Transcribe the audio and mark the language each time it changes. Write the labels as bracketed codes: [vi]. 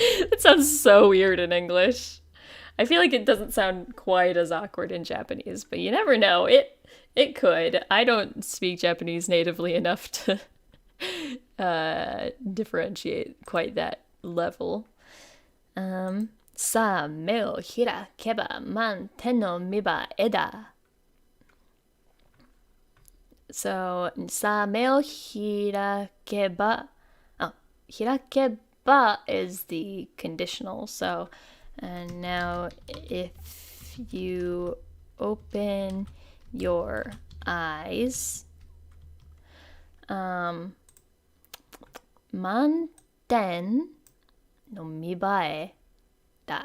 [en] That sounds so weird in English. I feel like it doesn't sound quite as awkward in Japanese, but you never know. It could. I don't speak Japanese natively enough to differentiate quite that level. [ja] さあ目を開けば満天の見栄えだ。 [en] So [ja] さあ目を開けば開けば [en] is the conditional. So and now if you open your eyes, [ja] 満点の見栄えだ.